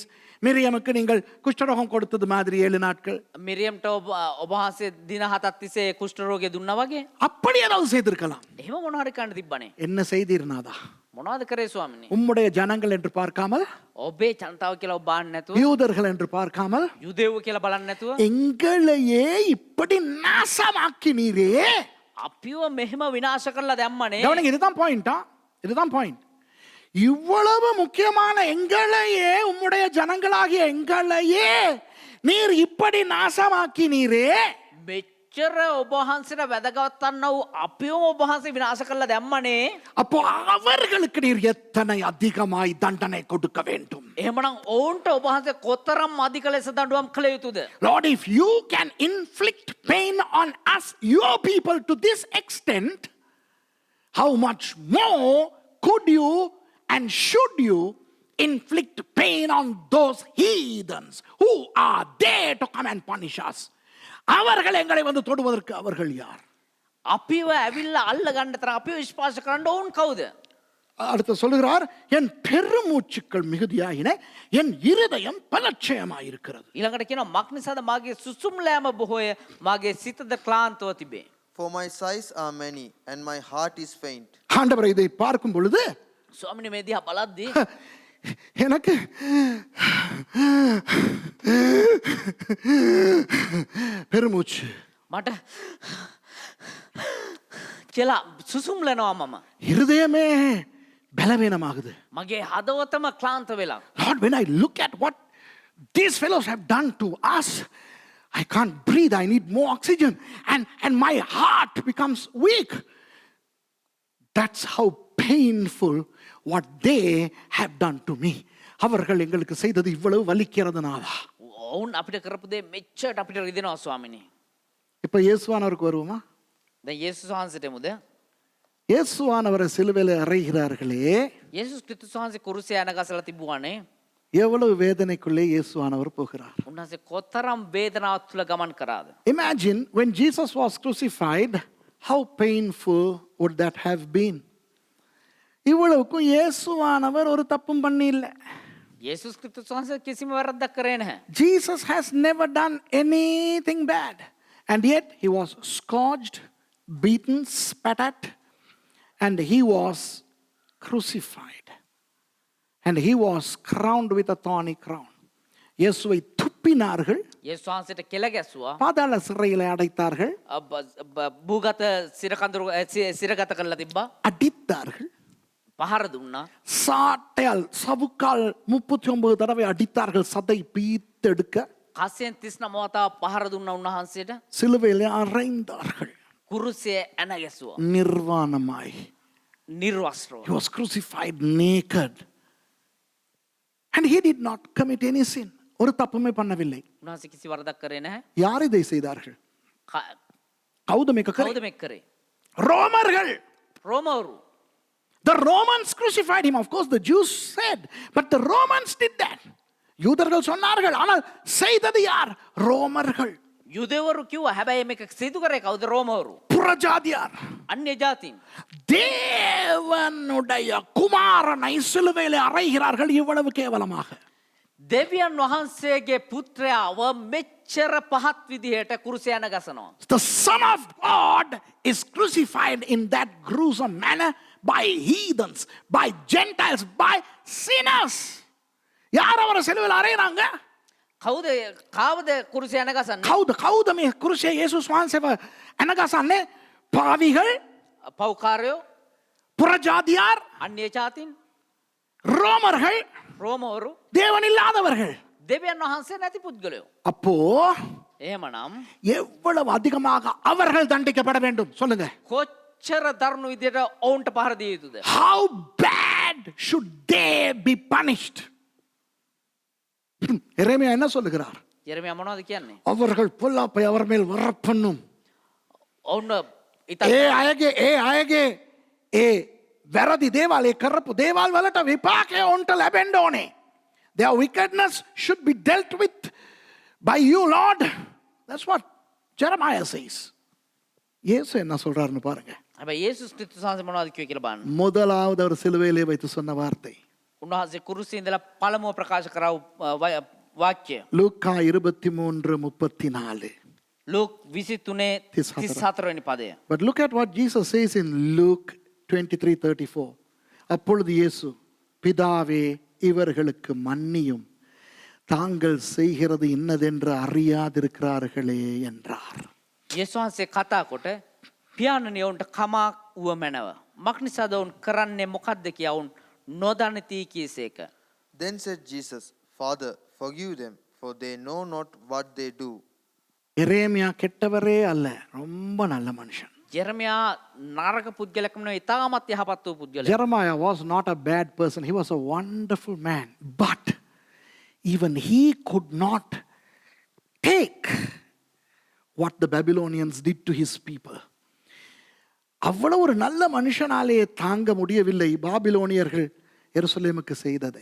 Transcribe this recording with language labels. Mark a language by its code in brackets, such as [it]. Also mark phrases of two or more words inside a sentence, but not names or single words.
[ta] மிரியமுக்கு நீங்கள் குஷ்டரோகம் கொடுத்தது மாதிரி 7 நாட்கள். [si] මිරියම්ට ඔබ වහන්සේ දින 7ක් තිස්සේ කුෂ්ඨ රෝගය දුන්නා වගේ. [ta] அப்படி ஏதாவது செய்திருக்கலாம். [si] එහෙම මොන හරි කන්න තිබ්බනේ. [ta] என்ன செய்தீர் நாதா? [si] මොනවද කරේ ස්වාමිනේ? [ta] உம்முடைய ஜனங்கள் என்று பார்க்காமல், [si] ඔබේ ජනතාව කියලා ඔබ බලන්නේ නැතුව, [ta] யூதர்கள் என்று பார்க்காமல், [si] යුදෙව්ව කියලා බලන්නේ නැතුව, [ta] எங்களையே இப்படி நாசமாக்கினீரே. [si] අපිව මෙහෙම විනාශ කරලා දැම්මනේ. [ta] கவனிங்க, இதுதான் பாயிண்டா, இதுதான் பாயிண்ட். இவ்வளவு முக்கியமான எங்களையே, உம்முடைய ஜனங்களாகிய எங்களையே நீர் இப்படி நாசமாக்கினீரே. [si] මෙච්චර ඔබ වහන්සේට වැදගත්වන්න වූ අපිවම ඔබ වහන්සේ විනාශ කරලා දැම්මනේ. [ta] அப்போ அவர்களுக்கு நீர் எத்தனை அதிகமாய் தண்டனை கொடுக்க வேண்டும். [si] එහෙමනම් ඔවුන්ට ඔබ වහන්සේ කොතරම් අධික ලෙස දඬුවම් කළ යුතුද? [en] Lord, if you can inflict pain on us, your people, to this extent, how much more could you and should you inflict pain on those heathens who are there to come and punish us? [ta] அவர்கள் எங்களை வந்து தொடுவதற்கு அவர்கள் யார்? [si] අපිව ඇවිල්ලා අල්ල ගන්න තරම් අපිව විශ්වාස කරන්න ඔවුන් කවුද? [ta] அடுத்து சொல்லுகிறார், என் பெருமூச்சுக்கள் மிகுதியாயின, என் இருதயம் பலட்சயமாயிருக்கிறது. [si] ඊළඟට කියනවා මක් නිසාද මාගේ සුසුම්ලෑම බොහෝය, මාගේ සිතද ක්ලාන්තව තිබේ. [en] For my sighs are many, and my heart is faint. [ta] ஆண்டவர் இதை பார்க்கும் பொழுது [si] ස්වාමිනේ මේ දිහා බලද්දී [ta] எனக்கு பெருமூச்சு, [si] මට කියලා සුසුම්ලනවා මම. [ta] இருதயமே பலவீனமாகுது. [si] මගේ හදවතම ක්ලාන්ත වෙලා. [en] Lord, when I look at what these fellows have done to us, I can't breathe, I need more oxygen, and my heart becomes weak. That's how painful what they have done to me. [ta] அவர்கள் எங்களுக்கு செய்தது இவ்வளவு வலிக்கிறதுனாலா? [si] ඔවුන් අපිට කරපු දේ මෙච්චරට අපිට රිදෙනවා ස්වාමිනේ. [ta] இப்ப இயேசுவானவருக்கு வருவோமா? [si] දැන් යේසුස් වහන්සේට මුද? [ta] இயேசுவானவரை சிலுவையில அறைகிறார்களே, [si] යේසුස් ක්‍රිස්තුස් වහන්සේ කුරුසයේ අනගසලා තිබුවානේ. [ta] எவ்வளவு வேதனைக்குள்ளே இயேசுவானவர் போகிறார். [si] උන්වහන්සේ කොතරම් වේදනාවක් තුළ ගමන් කරාද? [en] Imagine when Jesus was crucified, how painful would that have been? [ta] இவ்வளவுக்கும் இயேசுவானவர் ஒரு தப்பும் பண்ணி இல்லை. [si] යේසුස් ක්‍රිස්තුස් වහන්සේ කිසිම වැරද්දක් කරේ නැහැ. [en] Jesus has never done anything bad, and yet he was scourged, beaten, spat at, and he was crucified, and he was crowned with a thorny crown. [ta] இயேசுவை துப்பினார்கள், [si] යේසුස් වහන්සේට කෙල ගැස්සුවා, [ta] பாதாள சிறையிலே அடைத்தார்கள், [si] භූගත සිරගත කරලා තිබ්බා, [ta] அடித்தார்கள், [si] පහර දුන්නා, [ta] சாட்டையால் சவுக்கால் 39 தடவை அடித்தார்கள், சதை பீத்தெடுக்க. [si] කස්සෙන් 39 වතාවක් පහර දුන්නා උන්වහන්සේට, [ta] சிலுவையிலே அறைந்தார்கள் [si] කුරුසයේ ඇන ගැස්සුවා, [ta] நிர்வாணமாய். [si] නිර්වස්ත්‍රව. [en] He was crucified naked, and he did not commit any sin. [ta] ஒரு தப்புமே பண்ணவில்லை. [si] උන්වහන්සේ කිසි වරදක් කරේ නැහැ. [ta] யார் இதை செய்தார்கள்? ක- [si] கௌத මේක කරේ? කවුද මේක කරේ? [ta] ரோமர்கள். [si] රෝමවරු. [en] The Romans crucified him. Of course the Jews said, but the Romans did that. [ta] யூதர்கள் சொன்னார்கள், ஆனால் செய்தது யார்? ரோமர்கள். [si] යුදෙවරු කිව්වා, හැබැයි මේක සිදු කරේ කවුද? රෝමවරු. [ta] புறஜாதியார். [si] අන්‍ය ජාතීන්. [ta] தேவனுடைய குமாரனை சிலுவையிலே அறைகிறார்கள் இவ்வளவு கேவலமாக. [si] දෙවියන් වහන්සේගේ පුත්‍රයාව මෙච්චර පහත් විදිහට කුරුසය යන ගසනවා. [en] The Son of God is crucified in that gruesome manner by heathens, by Gentiles, by sinners. [ta] யார் அவரை சிலுவையில் அறையிறாங்க? [si] කාවද කුරුසය යන ගසන්නේ? කවුද මේ කුරුසියේ යේසුස් වහන්සේව අනගසන්නේ? [ta] පාවිகள், [si] පව්කාරයෝ, [ta] புறஜாதியார், [si] අන්‍ය ජාතීන්, [ta] ரோமர்கள், [si] රෝමවරු, [ta] தேவன் இல்லாதவர்கள். [si] දෙවියන් වහන්සේ නැති පුද්ගලයෝ. [ta] அப்போ [si] එහෙමනම් [ta] எவ்வளவு அதிகமாக அவர்கள் தண்டிக்கப்பட வேண்டும் சொல்லுங்க. [si] කොච්චර දරුණු විදිහට ඔවුන්ට පහර දිය යුතුද? [en] How bad should they be punished? [ta] எரேமியா என்ன சொல்லுகிறார்? [si] යெරමියා මොනවද කියන්නේ? [ta] அவர்கள் பொல்லாப்பை அவர் மேல் வரப்பண்ணும். [si] ඔවුන් ඒ අයගේ ඒ වැරදි දේවල්, ඒ කරපු දේවල් වලට විපාකය ඔවුන්ට ලැබෙන්න ඕනේ. [en] Their wickedness should be dealt with by you, Lord. That's what Jeremiah says. [ta] இயேசு என்ன சொல்றாருன்னு பாருங்க. [si] හැබැයි යේසුස් ක්‍රිස්තුස් වහන්සේ මොනවද කිව්වේ කියලා බලන්න. [ta] முதலாவது அவர் சிலுவையிலே வைத்து சொன்ன வார்த்தை [si] උන්වහන්සේ කුරුසියේ ඉඳලා පළමුව ප්‍රකාශ කරා වාක්‍යය. [ta] லூக்கா 23:34. [si] ලූක් 23:34 වෙනි පදය. [en] But look at what Jesus says in Luke 23:34. [ta] அப்பொழுது இயேசு, பிதாவே இவர்களுக்கு மன்னியும், தாங்கள் செய்கிறது இன்னதென்று அறியாதிருக்கிறார்களே என்றார். [si] යේසුස් කතා කොට පියාණනි ඔවුන්ට කමක් වුව මැනව. මක්නිසාද ඔවුන් කරන්නේ මොකද්ද කියා ඔවුන් නොදනිති කීසේක. [en] Then said Jesus, Father, forgive them, for they know not what they do. [ta] எரேமியா கெட்டவரே அல்ல, ரொம்ப நல்ல மனுஷன். [si] ජෙරමියා නරක පුද්ගලකම නෙවෙයි ඉතාමත් යහපත් වූ පුද්ගලයෙක්. [en] Jeremiah was not a bad person. He was a wonderful man. But even he could not take what the Babylonians did to his people. [ta] அவ்வளவு ஒரு நல்ல மனுஷனாலே தாங்க முடியவில்லை பாபிலோனியர்கள் எருசலேமுக்கு செய்ததை.